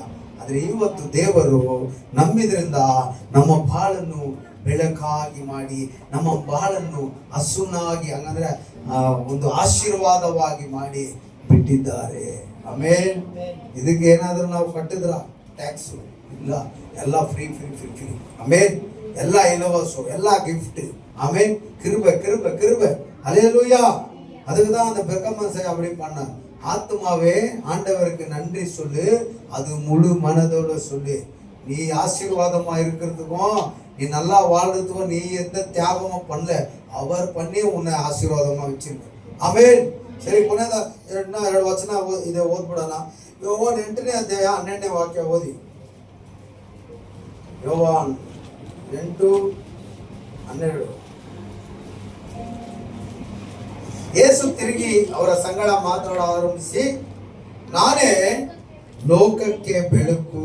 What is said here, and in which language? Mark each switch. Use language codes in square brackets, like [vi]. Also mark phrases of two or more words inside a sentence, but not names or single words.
[kn] ಆದ್ರೆ ಇವತ್ತು ದೇವರು ನಂಬಿದ್ರಿಂದ ನಮ್ಮ ಬಾಳನ್ನು ಬೆಳಕಾಗಿ ಮಾಡಿ, ನಮ್ಮ ಬಾಳನ್ನು ಹಸುನಾಗಿ, ಹಂಗಂದ್ರೆ ಒಂದು ಆಶೀರ್ವಾದವಾಗಿ ಮಾಡಿ ಬಿಟ್ಟಿದ್ದಾರೆ. ಆಮೇಲೆ ಇದಕ್ಕೆ ಏನಾದ್ರೂ ನಾವು ಕಟ್ಟಿದ್ರ ಟ್ಯಾಕ್ಸ್ ಇಲ್ಲ, ಎಲ್ಲ ಫ್ರೀ. ಆಮೇಲೆ ಎಲ್ಲ ಇಲವಸು, ಎಲ್ಲ ಗಿಫ್ಟ್. [ta] ஆமென். கிருபை கிருபை கிருபை. ஹல்லேலூயா. அதுக்கு தான் அந்த பெர்கமன்ஸை அப்படி பண்ணார். ஆத்மாவே ஆண்டவருக்கு நன்றி சொல்லு, அது முழு மனதோட சொல்லு. நீ ஆசீர்வாதமா இருக்கிறதுக்கும் நீ நல்லா வாழ்றதுக்கும் நீ எந்த தியாகமும் பண்ணல, அவர் பண்ணி உன்னை ஆசீர்வாதமா வச்சிருக்க. [kn] ಆಮೇನ್. ಸರಿ, ಕೊನೆಯದ 2 ವಚನ ಇದೆ ಓದ್ಬಿಡೋಣ. ಯೋವಾನ್ 8ನೇ ಅಧ್ಯಾಯ 12ನೇ ವಾಕ್ಯ ಓದಿ. ಯೋವಾನ್ 8:12. ಯೇಸು ತಿರುಗಿ ಅವರ ಸಂಗಡ ಮಾತಾಡ ಆರಂಭಿಸಿ, ನಾನೇ ಲೋಕಕ್ಕೆ ಬೆಳಕು.